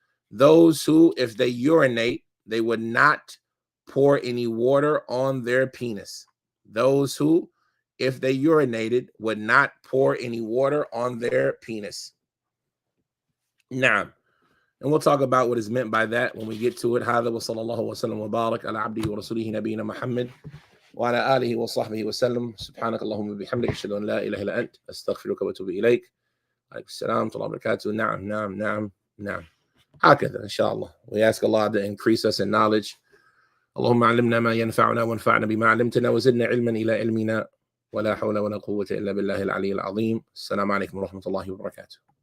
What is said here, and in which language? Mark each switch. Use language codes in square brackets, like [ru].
[en] Those who, if they urinate, they would not pour any water on their penis. Those who, if they urinated, would not pour any water on their penis. Now, and we'll talk about what is meant by that when we get to it. [ar] هذا وصلى الله وسلم وبارك على عبده ورسوله نبينا محمد وعلى آله وصحبه وسلم. سبحانك اللهم وبحمدك أشهد أن لا إله إلا أنت أستغفرك وأتوب إليك. عليكم السلام ورحمة الله وبركاته. نعم. هكذا إن شاء الله. [en] We ask Allah to increase us in knowledge. [ar] اللهم علمنا ما ينفعنا وانفعنا بما علمتنا وزدنا علما إلى علمنا ولا حول ولا قوة إلا بالله العلي العظيم. السلام عليكم ورحمة الله وبركاته.